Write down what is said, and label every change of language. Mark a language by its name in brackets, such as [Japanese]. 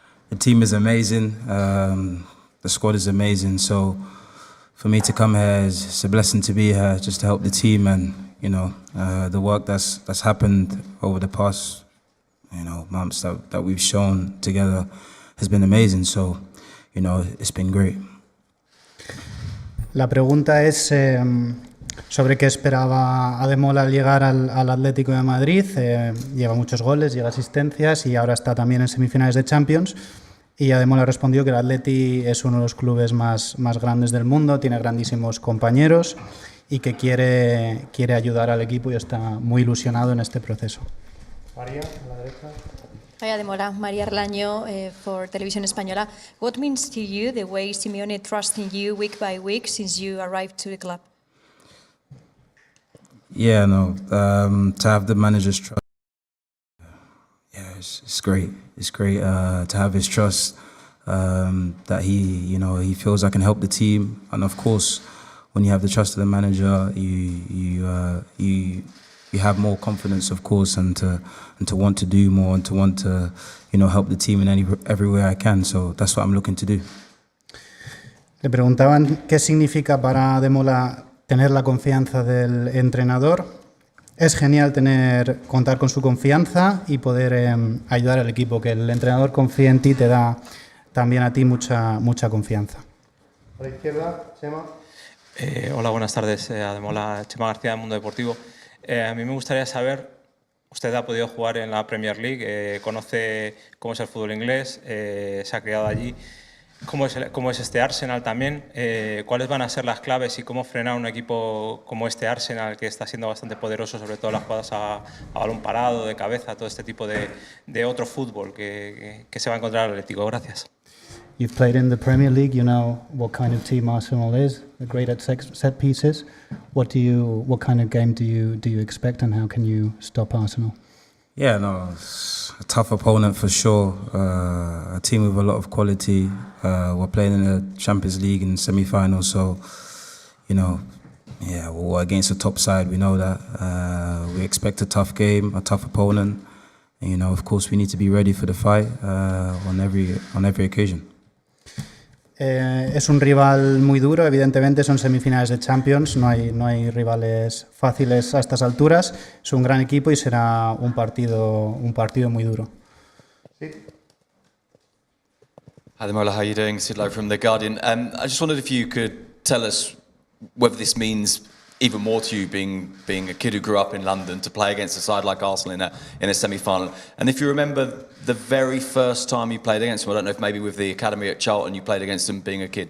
[English] The team is amazing. The squad is amazing. So for me to come here it's a blessing to be here, just to help the team, and the work that's happened over the past months that we've shown together has been amazing. So it's been great. [Spanish] La pregunta es sobre qué esperaba Ademola al llegar al Atlético de Madrid. Lleva muchos goles, lleva asistencias y ahora está también en semifinales de Champions. Y Ademola respondió que el Atleti es uno de los clubes más grandes del mundo, tiene grandísimos compañeros y que quiere ayudar al equipo y está muy ilusionado en este proceso. María, a la derecha. [English] Hi Ademola, María Arlaño for Televisión Española. What means to you the way Simeone trusts in you week by week since you arrived to the club? Yeah, to have the manager's trust, it's great. It's great to have his trust, that he feels I can help the team, and of course, when you have the trust of the manager, you have more confidence, of course, and to want to do more and to want to help the team in every way I can. So that's what I'm looking to do. [Spanish] Le preguntaban qué significa para Ademola tener la confianza del entrenador. Es genial contar con su confianza y poder ayudar al equipo. Que el entrenador confíe en ti te da también a ti mucha confianza. A la izquierda, Chema. Hola, buenas tardes, Ademola. Chema García, del Mundo Deportivo. A mí me gustaría saber, usted ha podido jugar en la Premier League, conoce cómo es el fútbol inglés, se ha criado allí. ¿Cómo es este Arsenal también? ¿Cuáles van a ser las claves y cómo frenar un equipo como este Arsenal, que está siendo bastante poderoso, sobre todo las jugadas a balón parado, de cabeza, todo este tipo de otro fútbol que se va a encontrar el Atlético? Gracias. [English] You've played in the Premier League, you know what kind of team Arsenal is. They're great at set pieces. What kind of game do you expect, and how can you stop Arsenal? Yeah, it's a tough opponent for sure. A team with a lot of quality. We're playing in the Champions League in semi-finals, so we're against a top side. We know that. We expect a tough game, a tough opponent. And, of course, we need to be ready for the fight on every occasion. [Spanish] Es un rival muy duro, evidentemente son semifinales de Champions, no hay rivales fáciles a estas alturas, es un gran equipo y será un partido muy duro. Sí. [English] Ademola, how are you doing? Sid Lowe from The Guardian. I just wondered if you could tell us whether this means even more to you, being a kid who grew up in London, to play against a side like Arsenal in a semi-final. And if you remember the very first time you played against them, I don't know if maybe with the academy at Charlton you played against them being a kid.